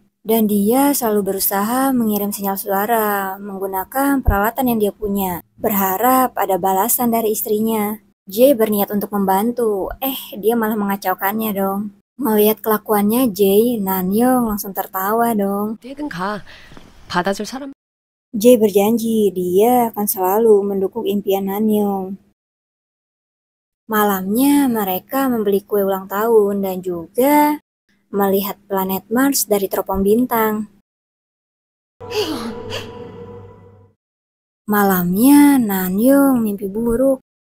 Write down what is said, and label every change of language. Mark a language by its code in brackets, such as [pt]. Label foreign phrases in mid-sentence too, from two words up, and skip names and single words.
[id] Dan dia selalu berusaha mengirim sinyal suara menggunakan peralatan yang dia punya. Berharap ada balasan dari istrinya. Jay berniat untuk membantu, dia malah mengacaukannya dong. Melihat kelakuannya Jay, Nanyong langsung tertawa dong. [ko] 어디든 가. 받아줄 사람. [id] Jay berjanji dia akan selalu mendukung impian Nanyong. Malamnya mereka membeli kue ulang tahun dan juga melihat planet Mars dari teropong bintang. Malamnya Nanyong mimpi buruk.